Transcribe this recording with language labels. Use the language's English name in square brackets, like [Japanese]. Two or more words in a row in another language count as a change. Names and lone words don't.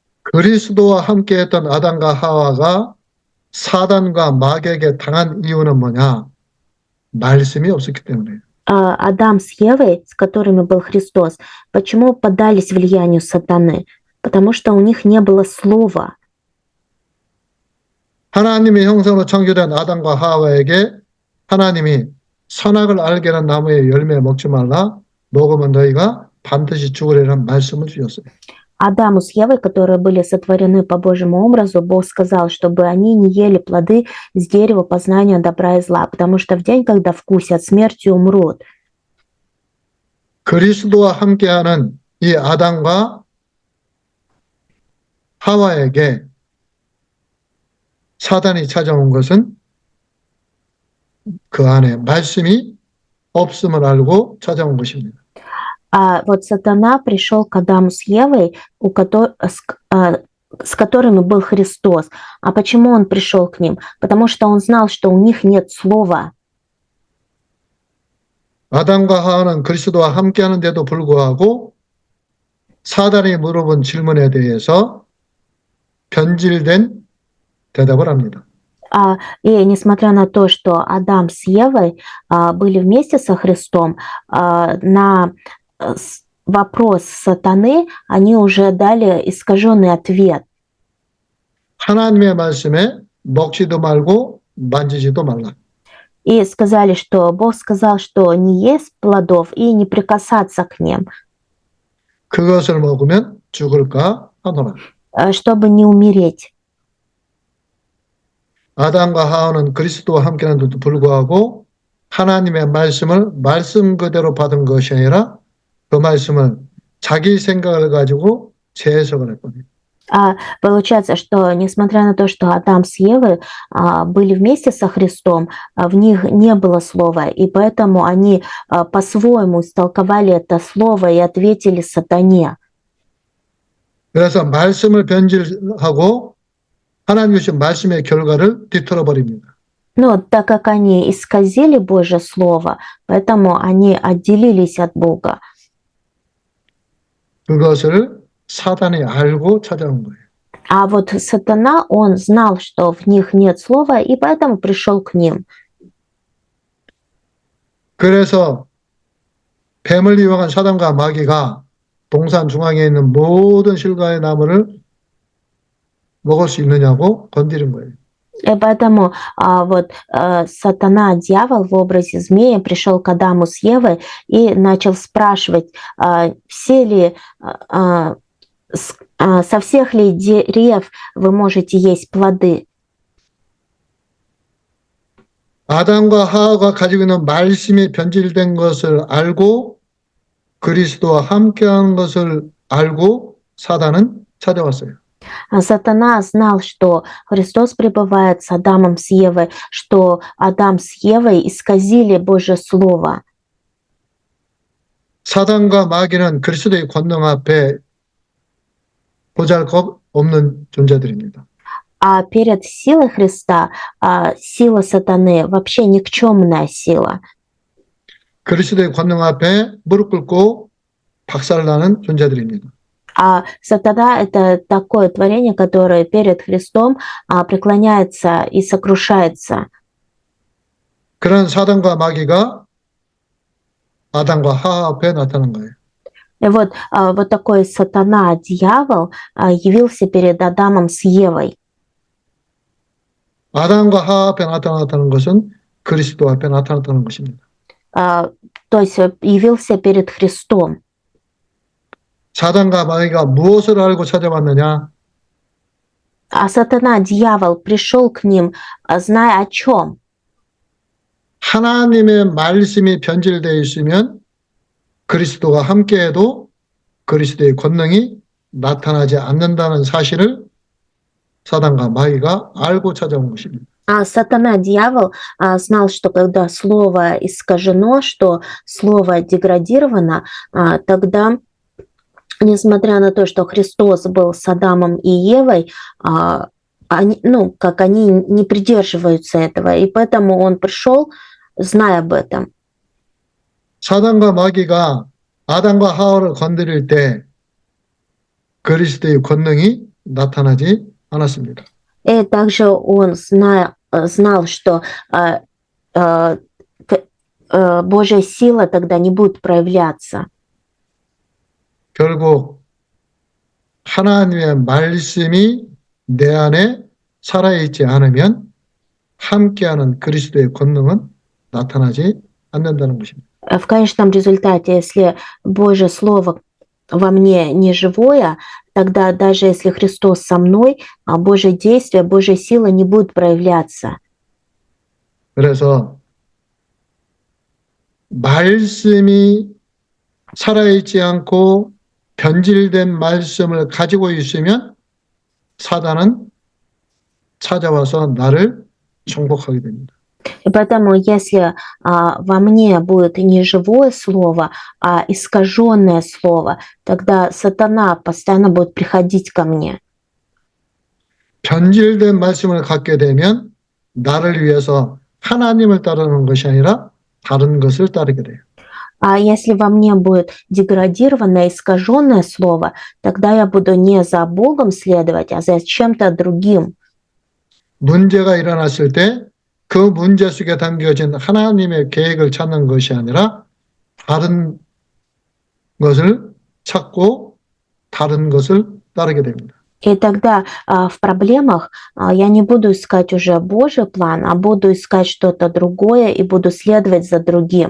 [Korean] 그리스도와 함께했던 아담과 하와가 사단과 마귀에게 당한 이유는 뭐냐? 말씀이 없었기 때문에. [Russian] Адам с Евой, с которыми был Христос, почему поддались влиянию сатаны? Потому что у них не было слова. [Korean] 하나님의 형상으로 창조된 아담과 하와에게 하나님이 선악을 알게 하는 나무의 열매 먹지 말라. 먹으면 너희가 반드시 죽으리라는 말씀을 주셨어요. [Russian] Адаму с Евой, которые были сотворены по Божьему образу, Бог сказал, чтобы они не ели плоды с дерева познания добра и зла, потому что в день, когда вкусят, смертью умрут. [Korean] 그리스도와 함께하는 이 아담과 하와에게 사단이 찾아온 것은 그 안에 말씀이 없음을 알고 찾아온 것입니다. [Russian] А вот сатана пришел к Адаму с Евой, с которыми был Христос. А почему он пришел к ним? Потому что он знал, что у них нет слова. [Korean] 아담과 하와는 그리스도와 함께하는데도 불구하고 사단이 물어본 질문에 대해서 변질된 대답을 합니다. [Russian] И несмотря на то, что Адам с Евой были вместе со Христом, на вопрос сатаны они уже дали искаженный ответ. [Korean] 하나님의 말씀에 먹지도 말고 만지지도 말라. [Russian] И сказали, что Бог сказал, что не есть плодов и не прикасаться к ним. [Korean] 그것을 먹으면 죽을까 하노라. [Russian] Чтобы не умереть. [Korean] 아담과 하와는 그리스도와 함께하는데도 불구하고 하나님의 말씀을 말씀 그대로 받은 것이 아니라 그 말씀을 자기 생각을 가지고 재해석을 했거든요. [Russian] Получается, что несмотря на то, что Адам с Евой были вместе со Христом, в них не было слова, и поэтому они по-своему истолковали это слово и ответили сатане. [Korean] 그래서 말씀을 변질하고 하나님 주신 말씀의 결과를 뒤틀어 버립니다. [Russian] Но так как они исказили Божье слово, поэтому они отделились от Бога. [Korean] 그것을 사단이 알고 찾아온 거예요. [Russian] А вот сатана, он знал, что в них нет слова, и поэтому пришел к ним. [Korean] 그래서 뱀을 이용한 사단과 마귀가 동산 중앙에 있는 모든 실과의 나무를 먹을 수 있느냐고 건드린 거예요. [Russian] И поэтому вот сатана, дьявол в образе змея пришел к Адаму с Евой и начал спрашивать, все ли, со всех ли дерев вы можете есть плоды. [Korean] 아담과 하와가 가지고 있는 말씀이 변질된 것을 알고 그리스도와 함께하는 것을 알고 사단은 찾아왔어요. [Russian] Сатана знал, что Христос пребывает с Адамом, с Евой, что Адам с Евой исказили Божье Слово. [Korean] 사단과 마귀는 그리스도의 권능 앞에 보잘것없는 존재들입니다. [Russian] А перед силой Христа сила сатаны вообще никчемная сила. [Korean] 그리스도의 권능 앞에 무릎 꿇고 박살나는 존재들입니다. [Russian] А сатана — это такое творение, которое перед Христом преклоняется и сокрушается. [Korean] 그런 사단과 마귀가 아담과 하와 앞에 나타난 거예요. [Russian] И вот такой сатана, дьявол, явился перед Адамом с Евой. [Korean] 아담과 하와 앞에 나타났다는 것은 그리스도 앞에 나타났다는 것입니다. [Russian] То есть явился перед Христом. [Korean] 사단과 마귀가 무엇을 알고 찾아왔느냐? [Russian] А сатана, дьявол, пришел к ним, зная о чем? [Korean] 하나님의 말씀이 변질되어 있으면 그리스도가 함께해도 그리스도의 권능이 나타나지 않는다는 사실을 사단과 마귀가 알고 찾아온 것입니다. [Russian] А сатана, дьявол, знал, что когда слово искажено, что слово деградировано, тогда, несмотря на то, что Христос был с Адамом и Евой, они не придерживаются этого, и поэтому он пришел, зная об этом. [Korean] 사단과 마귀가 아담과 하와를 건드릴 때 그리스도의 권능이 나타나지 않았습니다. [Russian] И также он знал, что э, э, Божья сила тогда не будет проявляться. [Korean] 결국 하나님의 말씀이 내 안에 살아있지 않으면 함께하는 그리스도의 권능은 나타나지 않는다는 것입니다. [Russian] В конечном результате, если Божье Слово во мне не живое, тогда даже если Христос со мной, Божье действие, Божья сила не будет проявляться. [Korean] 그래서 말씀이 살아있지 않고 변질된 말씀을 가지고 있으면 사단은 찾아와서 나를 정복하게 됩니다. [Russian] И поэтому, если во мне будет не живое слово, а искаженное слово, тогда сатана постоянно будет приходить ко мне. [Korean] 변질된 말씀을 갖게 되면 나를 위해서 하나님을 따르는 것이 아니라 다른 것을 따르게 돼요. [Russian] А если во мне будет деградированное, искаженное слово, тогда я буду не за Богом следовать, а за чем-то другим. [Korean] 문제가 일어났을 때 그 문제 속에 담겨진 하나님의 계획을 찾는 것이 아니라 다른 것을 찾고 다른 것을 따르게 됩니다. [Russian] И тогда в проблемах я не буду искать уже Божий план, а буду искать что-то другое и буду следовать за другим.